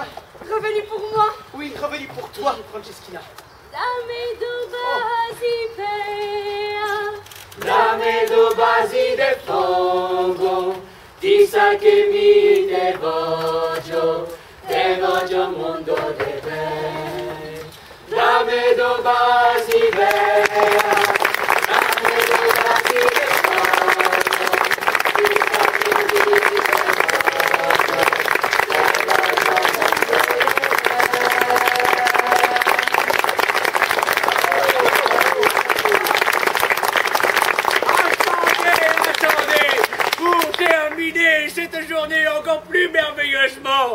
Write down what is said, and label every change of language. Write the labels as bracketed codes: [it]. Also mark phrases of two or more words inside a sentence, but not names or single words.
[fr] Revenu pour moi. Oui, revenu pour toi, Franceschina. [vec] Dame do basi de fogo, disa che mi te voglio mondo de be. Dame do basi vera, dame do basi de fogo, disa che mi [fr] cette journée encore plus merveilleusement.